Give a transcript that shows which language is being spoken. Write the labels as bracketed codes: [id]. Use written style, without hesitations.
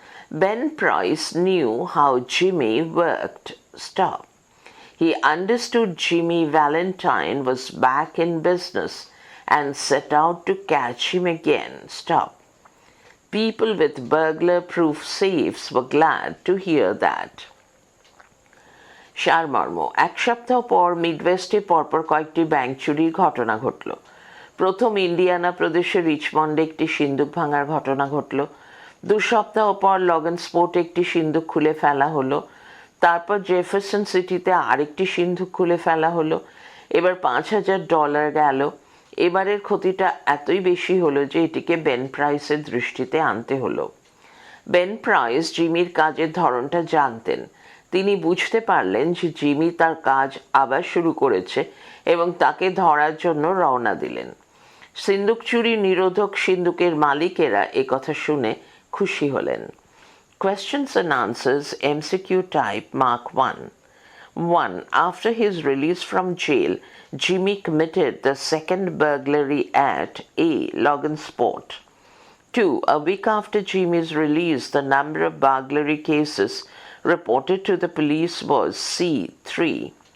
[en] Ben Price knew how Jimmy worked. Stop. He understood Jimmy Valentine was back in business and set out to catch him again. Stop. People with burglar-proof safes were glad to hear that. [bn] সারমর্ম, এক সপ্তাহ পর মিডওয়েস্টে পরপর কয়েকটি bank চুরির ঘটনা ঘটল। প্রথম ইন্ডিয়ানা প্রদেশের রিচমন্ডে একটি সিন্দুক ভাঙার ঘটনা ঘটল। 2 সপ্তাহ পর লগনস্পোর্টে একটি সিন্দুক খুলে ফেলা হলো। তারপর জেফারসন সিটিতে আরেকটি সিন্দুক খুলে ফেলা হলো। এবার $5,000 গেল। এবারের ক্ষতিটা এতই বেশি হলো যে এটিকে বেন প্রাইসের দৃষ্টিতে আনতে হলো। বেন প্রাইস জিমির কাজের ধরনটা জানতেন। তিনি বুঝতে পারলেন যে জিমি তার কাজ আবার শুরু করেছে এবং তাকে ধরার জন্য রওনা দিলেন। সিন্দুক চুরি নিরোধক সিন্দুকের মালিকেরা একথা শুনে খুশি হলেন। [en] Questions and answers, MCQ type, Mark 1. 1. After his release from jail, Jimmy committed the second burglary at A. Logansport. 2. A week after Jimmy's release, the number of burglary cases reported to the police was C3.